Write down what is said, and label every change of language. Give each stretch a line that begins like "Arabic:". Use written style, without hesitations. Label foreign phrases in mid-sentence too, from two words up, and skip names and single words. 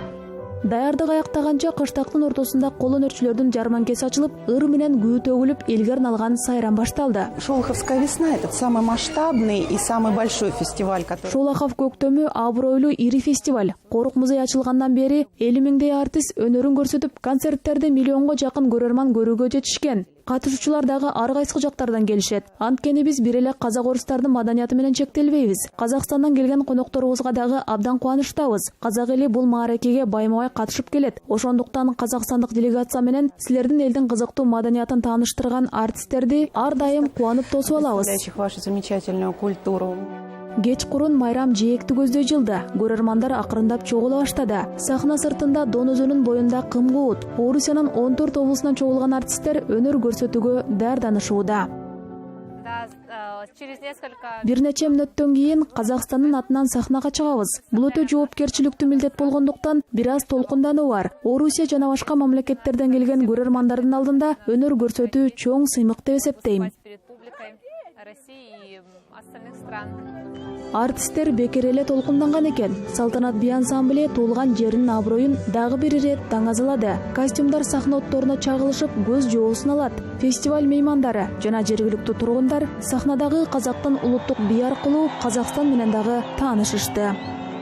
Kyrgyz: Даярдык аяктаганча кыштактын ортосунда кол өнөрчүлөрдүн жарманкеси ачылып, ыр менен күү төгүлүп, элге арналган сайран башталды.
Russian: Шолоховская весна – это самый масштабный и самый большой фестиваль, который...
Kyrgyz: Шолохов көктөмү абройлуу ири фестиваль. Корук музей ачылгандан бери 50 миңдей артист өнөрүн көрсөтүп, концерттерде миллионго жакын көрөрман көрүүгө жетишкен. Катышуучулар дагы ар кайсы жактардан келишет. Анткени биз бир эле казак орустардын маданияты менен чектелбейбиз. Казакстандан келген конокторубузга дагы абдан кубанычтабыз. Казак эли бул мааракеге байма-бай катышып келет. Ошондуктан казакстандык делегация менен силердин элдин кызыктуу маданиятын тааныштырган артисттерди ар дайым кубанып тосуп алабыз.
Russian: Вашу замечательную культуру.
Kyrgyz: Кеч курун майрам жээкти көздөй жылды. Көрөрмандар акырындап чогула баштады. Сахна сыртында Дон өзөнүн боюнда Кымкуут, Орусиянын 14 облусунан чогулган артисттер өнөр көрсөтүүгө даярданышууда.
Russian: через несколько...
Kyrgyz: Бир нече мүнөттөн кийин Казакстандын атынан сахнага чыгабыз. Бул өтө жоопкерчиликтүү милдет болгондуктан бир аз толкундануу бар. Орусия жана башка мамлекеттерден келген көрөрмандардын алдында өнөр көрсөтүү чоң сыймык деп эсептейм.
Russian: перед публикой России и остальных стран.
Kyrgyz: Артисттер бекер эле толкунданган экен. Салтанат би ансамбле туулган жеринин аброюн дагы бир ирет таңазылады. Костюмдар сахна отторуна чагылышып, көз жоосун алат. Фестиваль меймандары жана жергиликтүү тургундар сахнадагы казактын улуттук би аркылуу Казакстан менен дагы таанышышты.